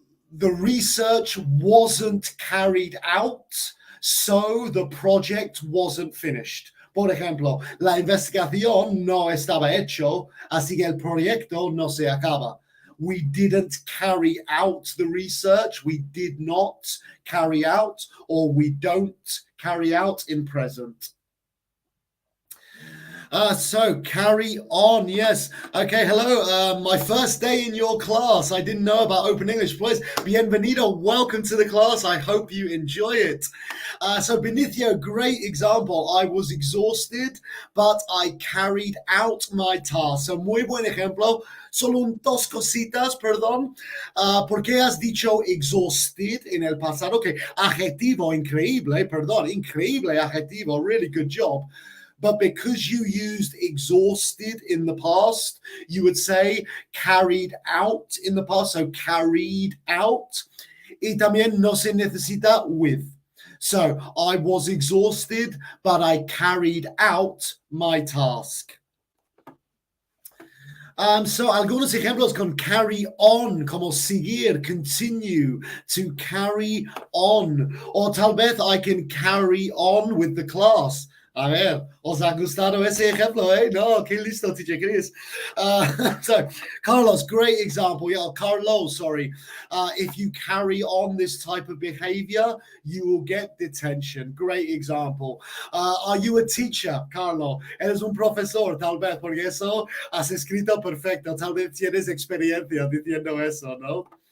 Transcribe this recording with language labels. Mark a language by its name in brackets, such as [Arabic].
[English] The research wasn't carried out, so the project wasn't finished. [Spanish] Por ejemplo, la investigación no estaba hecho, así que el proyecto no se acaba. [English] we didn't carry out the research, we did not carry out, or we don't carry out in present. So carry on. Yes. Okay. Hello. My first day in your class. I didn't know about Open English. [Spanish] Pues bienvenido. [English] Welcome to the class. I hope you enjoy it. So Benicio, great example. I was exhausted, but I carried out my task. [Spanish] So muy buen ejemplo. Solo dos cositas, perdón. ¿Por qué has dicho exhausted en el pasado? Okay. Adjetivo, increíble, perdón. Increíble adjetivo. [English] Really good job. But because you used exhausted in the past, you would say carried out in the past. So carried out. [Spanish] Y también no se necesita with. [English] So I was exhausted, but I carried out my task. [Spanish] So algunos ejemplos con carry on, como seguir, continue, [English] to carry on. Or [Spanish] tal vez [English] I can carry on with the class. [Spanish] A ver, ¿os ha gustado ese ejemplo, eh? No, qué listo, [English] teacher Chris. So, Carlos, great example. Yeah, Carlos, sorry. If you carry on this type of behavior, you will get detention. Great example. Are you a teacher, Carlos? [Spanish] ¿Eres un profesor, tal vez? Porque eso has escrito perfecto. Tal vez tienes experiencia diciendo eso, ¿no?